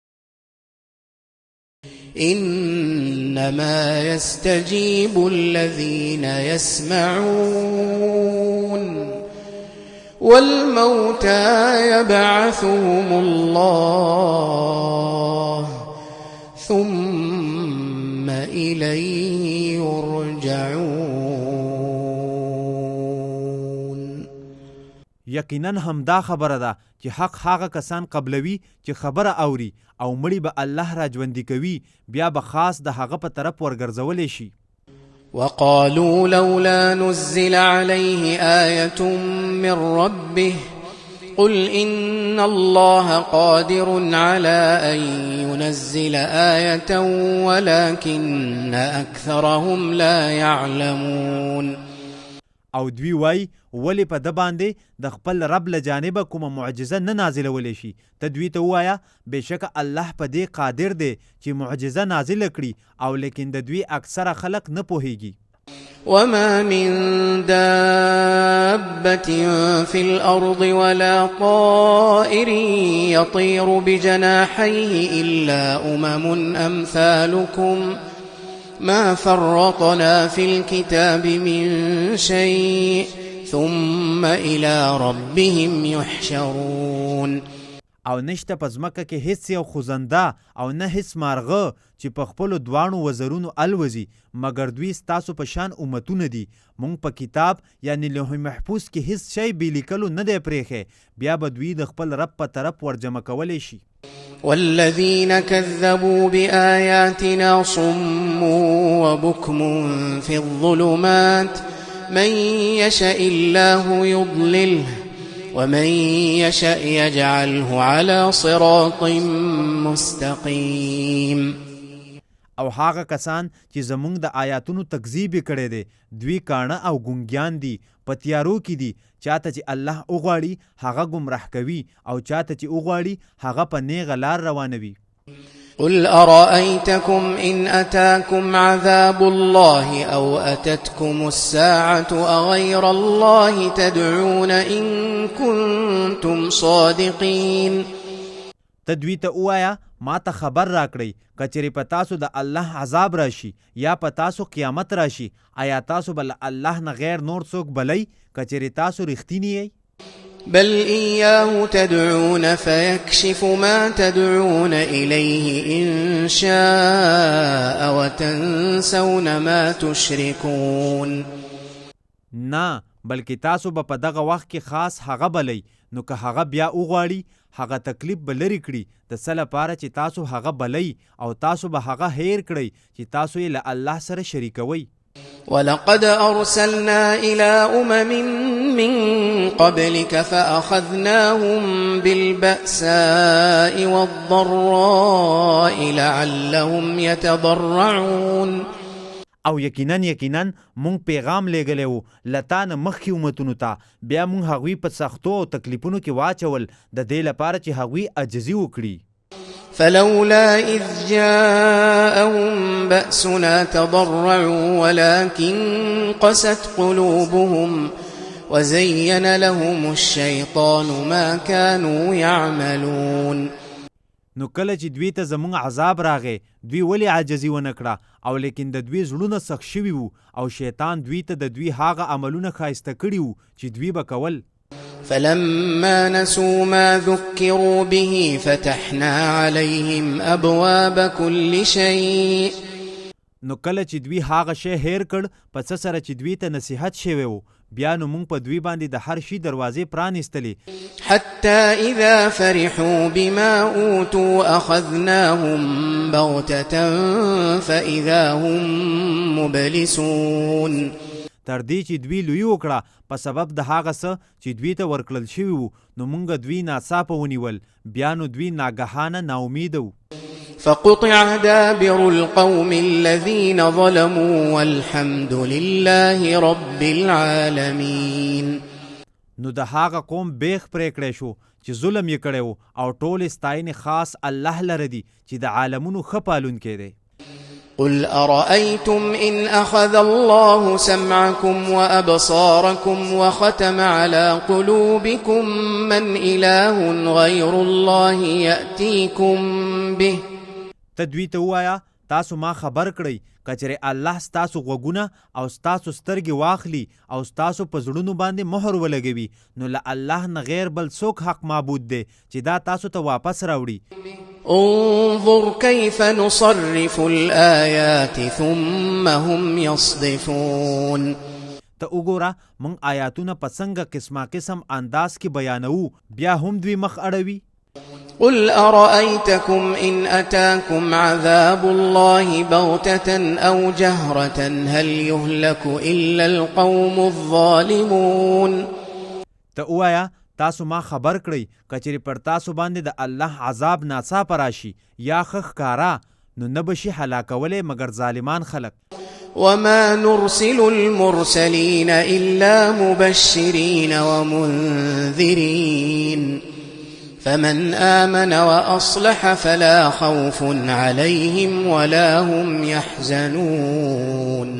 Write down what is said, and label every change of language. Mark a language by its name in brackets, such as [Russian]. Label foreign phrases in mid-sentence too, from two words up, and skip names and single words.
[Arabic] إنما يستجيب الذين يسمعون والموتى يبعثهم الله ثم إليه يرجعون. [Pashto] یقینا همدا خبره ده چې حق هغه کسان قبلوي چې خبره اوري او مړي به الله را ژوندي کوي بیا به خاص د هغه په طرف ورګرځولی شي. [Arabic] وقالوا لولا نزل عليه آية من ربه قل إن الله قادر على أن ينزل آية ولكن أكثرهم لا يعلمون. [Pashto] او دوی وای ولی په د باندې د خپل رب له جانبه کومه معجزه نه نازلولی شي. ته دوی ته ووایه بېشکه الله په دې قادر دی چې معجزه نازله کړي او لیکن د دوی اکثره خلق نه پوهیږي. [Arabic] وما من دابة في الأرض ولا طائر يطير بجناحيه إلا أمم أمثالكم ما فرطنا في الكتاب من شيء ثم إلى ربهم يحشرون. [Pashto] او نشته په ځمکه کې هیڅ یو خوځنده او نه هیڅ مارغه چې په خپلو دواړو وزرونو الوزي مګر دوی ستاسو په شان امتونه دي. مونږ په کتاب یعنی لوح محفوظ کې هیڅ شی بې لیکلو نه دی پرېښی بیا به دوی د خپل رب په طرف ورجمع کولی شي. [Arabic] والذين كذبوا بآياتنا صم وبكم في الظلمات من يشاء الله يضلله ومن يشاء يجعله على صراط مستقيم. [Pashto] او هغه کسان چې زمونږ د آیاتونو تکذیب کړی دی دوی کاڼه او ګونګیان دي په تیارو کې دي. چاته چې الله وغواړي هغه ګمراه کوي او چاته چې وغواړي هغه په نیغه لار روانوي. [Arabic] قل أرأيتكم إن أتاكم عذاب الله أو أتتكم الساعة أغير الله تدعون إن كنتم صادقين. [Pashto] تدوی ته ووایه ما ته خبر راکړئ کچېرې په تاسو د الله عذاب راشي یا په تاسو قیامت راشي آیا تاسو به له الله نه غیر نور څوک بلئ کچېرې تاسو رښتینی یئ؟ [Arabic] بل إياه تدعون فيكشف ما تدعون إليه إن شاء وتنسون ما تشركون. [Pashto] نه بلکې تاسو به په دغه وخت کې خاص هغه بلئ نو که هغه بیا وغواړي هغه تکلیف به لرې کړي د څه لپاره چې تاسو هغه بلئ او تاسو به هغه هیر کړئ چې تاسو یې له الله سره شریکوئ. [Arabic] ولقد أرسلنا إلى أمم من قبلك فأخذناهم بالبأساء والضراء لعلهم يتضرعون. [Pashto] او یقینا مونږ پیغام لیږلی و له تا نه مخکې امتونو ته بیا مونږ هغوی په سختو او تکلیفونو کې واچول د دې لپاره چې هغوی عجزي وکړي. [Arabic] فلولا إذ جاءهم بأسنا تضرعوا ولكن قست قلوبهم وزين لهم الشيطان ما كانوا يعملون. [Pashto] نو کله چې دوی ته زمونږ عذاب راغی دوی ولې عاجزي ونه کړه او لیکن د دوی زړونه سخت شوي وو او شیطان دوی ته د دوی هغه عملونه ښایسته کړي وو چې دوی به کول. [Arabic] فلما نسوا ما ذكروا به فتحنا عليهم أبواب كل شيء. [Pashto] نو کله چې دوی هغه شی هیر کړ په څه سره چې دوی ته نصیحت شوی و بیا نو مونږ په دوی باندې د هر شي دروازې پرانیستلې. [Arabic] حتى إذا فرحوا بما أوتوا أخذناهم بغتة فإذا هم مبلسون. [Pashto] تر دې چې دوی لوی وکړه په سبب د هغه څه چې دوی ته ورکړل شوي وو نو مونږ دوی ناڅاپه ونیول بیا نو دوی ناګهانه ناامیده وو. [Arabic] فقطع دابر القوم الذين ظلموا والحمد لله رب العالمين. [Pashto] نو د هغه قوم بیخ پرې کړی شو چې ظلم یې کړی و او ټولې ستاینې خاص الله لره دي چې د عالمونو ښه پالونکی دی. [Arabic] قل أرأيتم إن أخذ الله سمعكم وأبصاركم وختم على قلوبكم من إله غير الله يأتيكم به. [Pashto] تدوی ته وایا تاسو ما خبر کړئ کچره الله ستاسو غوګونه او ستاسو سترګې واخلي او ستاسو په زړونو باندې مهر ولګوي نو له الله نه غیر بل څوک حق معبود دی چې دا تاسو ته واپس راوړي. [Arabic] انظر كيف نصرف الآيات ثم هم يصدفون. [Pashto] ته وګوره مونږ آیاتونه په څنګه قسمه قسم انداز کې بیانوو بیا هم دوی مخ اړوي. [Arabic] قل أرأيتكم إن أتاكم عذاب الله بغتة أو جهرة هل يهلك إلا القوم الظالمون. [Pashto] ته وایا تاسو ما خبر کړئ کچری پر تاسو باندې د الله عذاب ناڅاپه راشي یا ښکارا نو نه بشي هلاکولی مگر ظالمان خلق. [Arabic] وما نرسل المرسلين إلا مبشرين ومنذرين فمن آمن وأصلح فلا خوف عليهم ولا هم يحزنون.